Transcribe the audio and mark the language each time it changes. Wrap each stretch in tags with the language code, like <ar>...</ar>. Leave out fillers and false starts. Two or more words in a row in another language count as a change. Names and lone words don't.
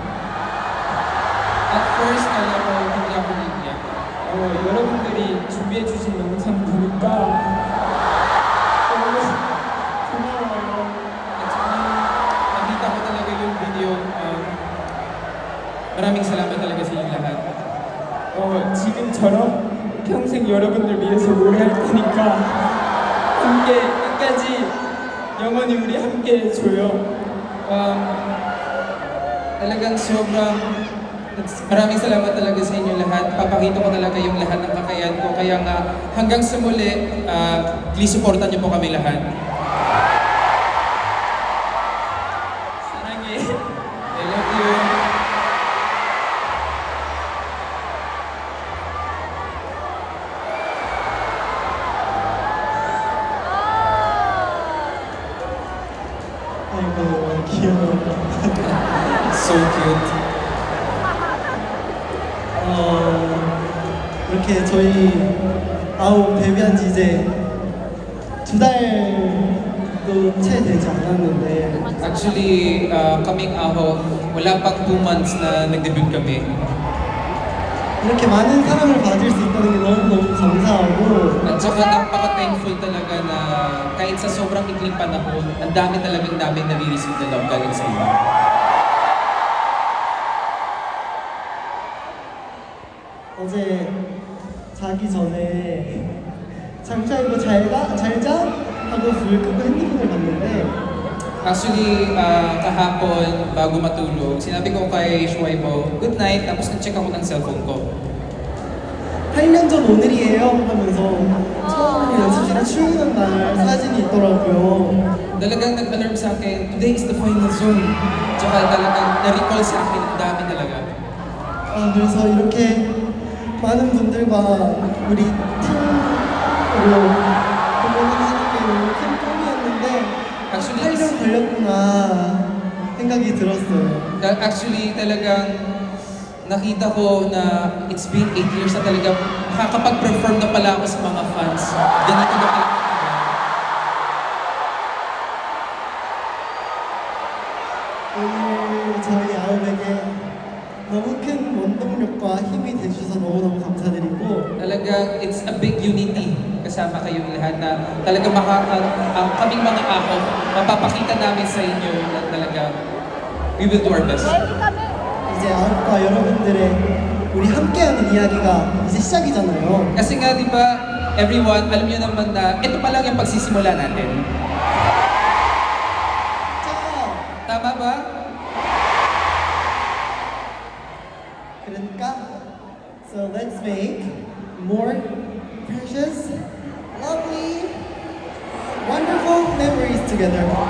<en>At first,</en> <tl>alam ko, hindi ako iiyak.</tl> <ko>여러분들이 준비해 주신 영상 보니까 너무 고마워요.</ko> <tl>At saka, nakita ko talaga yung video. Maraming salamat talaga sa inyong lahat.</tl> <ko>지금처럼 평생 여러분들 위해서 노래할 테니까 함께 끝까지 영원히 우리 함께 해줘요.</ko> <tl>Talagang sobrang maraming salamat talaga sa inyo lahat. Papakita ko talaga yung lahat ng kakayahan ko. Kaya nga, hanggang sa muli, please supportan niyo po kami lahat.</tl> <ko>사랑해.</ko> <en>I love you.</en> <ko>아이고 귀여워.</ko> <en>So cute.</en> <ko>이렇게 저희 아홉 데뷔한 지 이제 2달도 채 되지 않았는데</ko> <tl>Actually, kaming aho, wala pang</tl> <en>2 months</en> <tl>na nag-debut kami.</tl> <ko>이렇게 많은 사랑을 받을 수 있다는 게 너무너무 감사하고</ko> <tl>At saka napaka-thankful talaga na kahit sa sobrang ikling panahon, ang dami talagang namin nare-receive na love galing sa inyo.</tl> <ko>어제 자기 전에 장차 이거 잘자 하고 불 끄고 핸드폰을 봤는데</ko> <tl>Actually, kahapon, bago matulog, sinabi ko kay Shuai mo,</tl> <en>good night,</en> <tl>tapos nag-check ako ng cellphone ko.</tl> <ko>8년 전 오늘이에요 하면서 처음으로 연습실에 출근한 날 사진이 있더라고요.</ko> <tl>Talagang nag-alarm sa akin,</tl> <en>today is the final zone.</en> <tl>Tsaka talagang na-recall sa akin, ang dami talaga.</tl> <ko>그래서 이렇게 많은 분들과 우리 팀으로 공연하는 게 너무 큰 꿈이었는데</ko> <en>Actually,</en> <ko>8년 걸렸구나 생각이 들었어요.</ko> <tl>actually talagang nakita ko na</tl> <en>it's been 8 years</en> <tl>na talagang makakapag-perform na pala ako sa mga fans. Ganito na pala.</tl> <ko>오늘 저희 아홉에게 너무 큰 원동력과 힘이 되주셔서 너무너무 감사드리고</ko> <tl>Talagang</tl> <en>it's a big unity</en> <tl>kasama kayong lahat na talagang ang kaming mga ako, mapapakita namin sa inyo na talagang</tl> <en>we will do our best.</en> <ko>이제 아홉과 여러분들의 우리 함께하는 이야기가 이제 시작이잖아요.</ko> <tl>Kasi nga, di ba, everyone, alam niyo naman na ito pa lang yung pagsisimula natin.</tl> <ko>자,</ko> <tl>Tama ba?</tl> <ko>그러니까</ko> <en>so let's make more precious, lovely, wonderful memories together.</en>